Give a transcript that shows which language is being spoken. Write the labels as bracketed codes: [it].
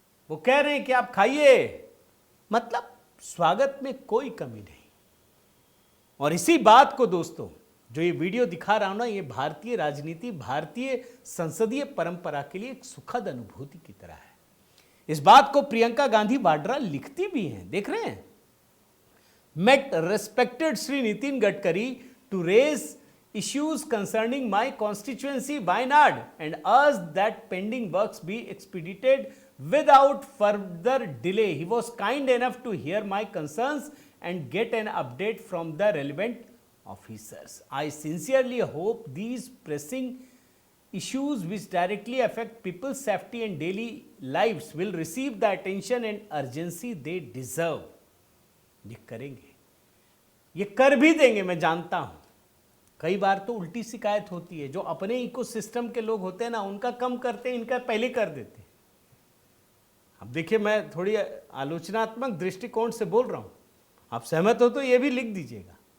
[hi] वो कह रहे हैं कि आप खाइए, मतलब स्वागत में कोई कमी नहीं। और इसी बात को दोस्तों, जो ये वीडियो दिखा रहा हूं ना, ये भारतीय राजनीति, भारतीय संसदीय परंपरा के लिए एक सुखद अनुभूति की तरह है। इस बात को प्रियंका गांधी वाड्रा लिखती भी हैं, देख रहे हैं। [en] Met respected Shri Nitin Gadkari to raise issues concerning my constituency Wayanad and urged that pending works be expedited without further delay. He was kind enough to hear my concerns and get an update from the relevant officers. I sincerely hope these pressing issues which directly affect people's safety and daily lives will receive the attention and urgency they deserve. [hi] ये करेंगे, ये कर भी देंगे, मैं जानता हूं। कई बार तो उल्टी शिकायत होती है, जो अपने इकोसिस्टम के लोग होते हैं ना, उनका कम करते हैं, इनका पहले कर देते हैं। अब देखिए, मैं थोड़ी आलोचनात्मक दृष्टिकोण से बोल रहा हूं, आप सहमत हो तो ये भी लिख दीजिएगा।